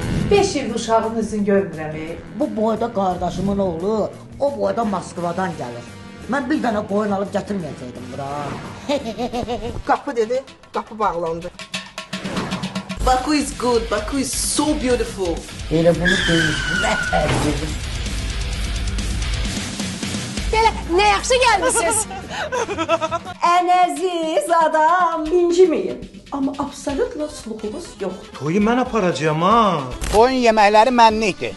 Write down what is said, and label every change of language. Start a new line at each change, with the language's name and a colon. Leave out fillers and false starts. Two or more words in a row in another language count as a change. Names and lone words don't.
Azerbaijani: 5 il uşağınızın görmürəm. Bu boyda qardaşımın oğlu, o boyda Moskvadan gəlir. Mən bir dənə qoyun alıb gətirməyəcəkdim bura. Qapı dedi, qapı bağlandı.
English: Baku is good. Baku is so beautiful.
Azerbaijani: Elə bunu demiş, nə tərbiyədir. Belə, nə yaxşı gəlmişsiniz. Ən əziz adam. İnciməyin. Amma absolutla sluxumuz yoxdur. Toyu mən aparacağım ha. Oyun yeməkləri mənlikdir.